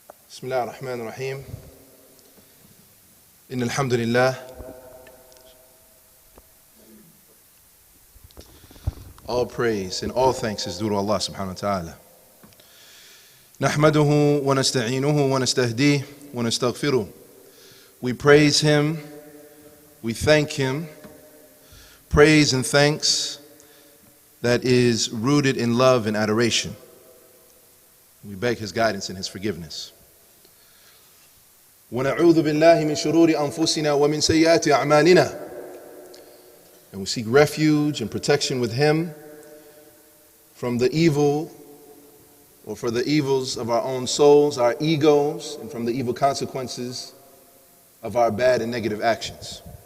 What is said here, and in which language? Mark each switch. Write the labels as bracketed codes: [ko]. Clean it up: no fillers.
[ar] بسم الله الرحمن الرحيم إن الحمد لله [en] all praise and all thanks is due to Allah subhanahu wa ta'ala [ar] نحمده ونستعينه ونستهديه ونستغفره. [en] We praise him, we thank him, praise and thanks that is rooted in love and adoration. We beg his guidance and his forgiveness. [ar] ونعوذ بالله من شرور أنفسنا ومن سيئات أعمالنا. [en] And we seek refuge and protection with him from the evil, or for the evils of our own souls, our egos, and from the evil consequences of our bad and negative actions.